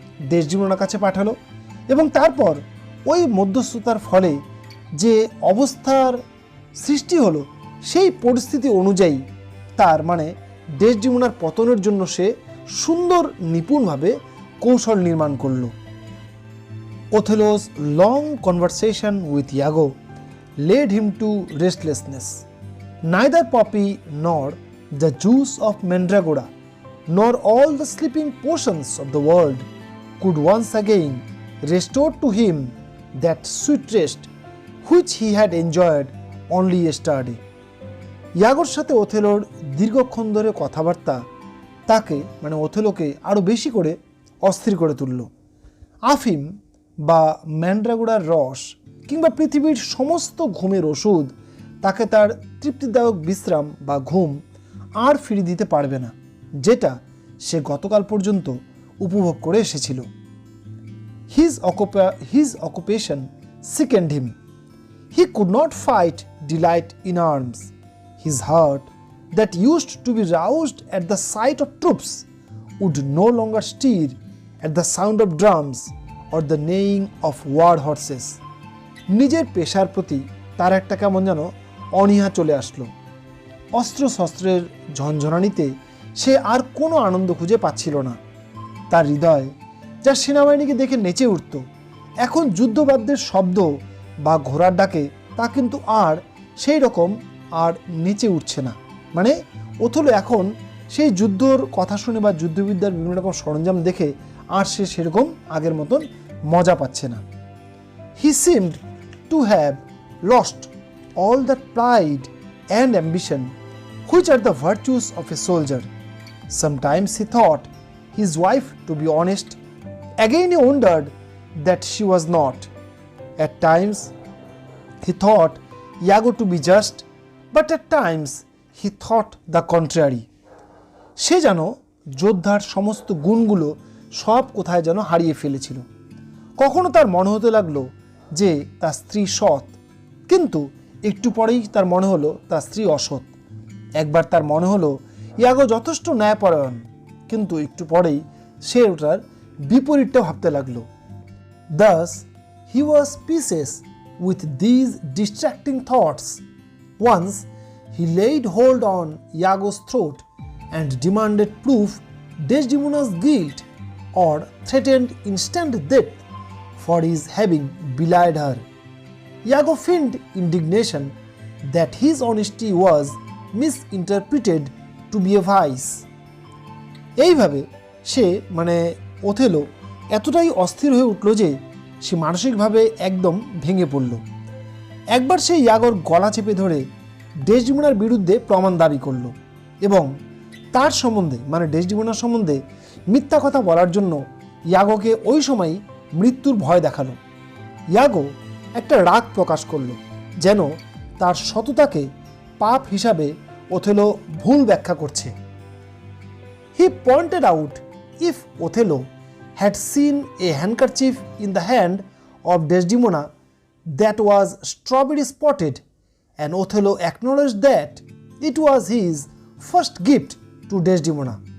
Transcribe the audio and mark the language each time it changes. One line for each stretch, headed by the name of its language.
Bangla: ডেসডিমোনার কাছে পাঠালো এবং তারপর ওই মধ্যস্থতার ফলে যে অবস্থার সৃষ্টি হলো সেই পরিস্থিতি অনুযায়ী তার মানে ডেসডিমোনার পতনের জন্য সে সুন্দর নিপুণভাবে কৌশল নির্মাণ করলো।
English: Othello's long conversation with Iago led him to restlessness. Neither poppy nor the juice of mandragora nor all the sleeping potions of the world could once again restore to him that sweet rest which he had enjoyed only yesterday.
Bangla: ইয়াগোর সাথে ওথেলোর দীর্ঘক্ষণ ধরে কথাবার্তা তাকে মানে ওথেলোকে আরও বেশি করে অস্থির করে তুলল। আফিম বা ম্যান্ড্রাগোড়ার রস কিংবা পৃথিবীর সমস্ত ঘুমের ওষুধ তাকে তার তৃপ্তিদায়ক বিশ্রাম বা ঘুম আর ফিরিয়ে দিতে পারবে না, যেটা সে গতকাল পর্যন্ত উপভোগ করে এসেছিল।
English: His occupation sickened him. He could not fight delight in arms. His heart, that used to be roused at the sight of troops, would no longer stir at the sound of drums or the neighing of war horses.
Bangla: নিজের পেশার প্রতি তার একটা কেমন যেন অনীহা চলে আসলো। অস্ত্রশস্ত্রের ঝনঝনানিতে সে আর কোনো আনন্দ খুঁজে পাচ্ছিল না। তার হৃদয়, যা সেনাবাহিনীকে দেখে নেচে উঠত, এখন যুদ্ধবাদ্যের শব্দ বা ঘোড়ার ডাকে তা কিন্তু আর সেই রকম আর নেচে উঠছে না। মানে ওথেলো এখন সেই যুদ্ধর কথা শুনে বা যুদ্ধবিদ্যার বিভিন্ন রকম সরঞ্জাম দেখে আর সে সেরকম আগের মতন মজা পাচ্ছে না।
English: He seemed to have lost all that pride and ambition which are the virtues of a soldier. Sometimes he thought his wife to be honest, again he wondered that she was not. At times he thought Iago to be just, but at times he thought the contrary.
Bangla: সে যেন যোদ্ধার সমস্ত গুণগুলো সব কোথায় যেন হারিয়ে ফেলেছিল। কখনো তার মনে হতে লাগলো যে তার স্ত্রী সৎ, কিন্তু একটু পরেই তার মনে হলো তার স্ত্রী অসৎ। একবার তার মনে হলো ইয়াগো যথেষ্ট ন্যায়পরায়ণ, কিন্তু একটু পরেই সে ওটার বিপরীতটা ভাবতে লাগলো।
English: Thus he was speechless with these distracting thoughts. Once he laid hold on Iago's throat and demanded proof Desdemona's guilt or threatened instant death for his having belied her. Iago feigned indignation that his honesty was misinterpreted to be a vice.
Bangla: এইভাবে সে মানে Othello এতটাই অস্থির হয়ে উঠল যে সে মানসিকভাবে একদম ভেঙে পড়ল। একবার সে ইয়াগোর গলা চেপে ধরে ডেসডিমোনার বিরুদ্ধে প্রমাণ দাবি করল এবং তার সম্বন্ধে মানে ডেসডিমোনার সম্বন্ধে মিথ্যা কথা বলার জন্য ইয়াগোকে ওই সময়ই মৃত্যুর ভয় দেখালো। ইয়াগো একটা রাগ প্রকাশ করল, যেন তার সততাকে পাপ হিসাবে ওথেলো ভুল ব্যাখ্যা করছে।
English: He pointed out if Othello had seen a handkerchief in the hand of Desdemona that was strawberry spotted, and Othello acknowledged that it was his first gift to Desdemona.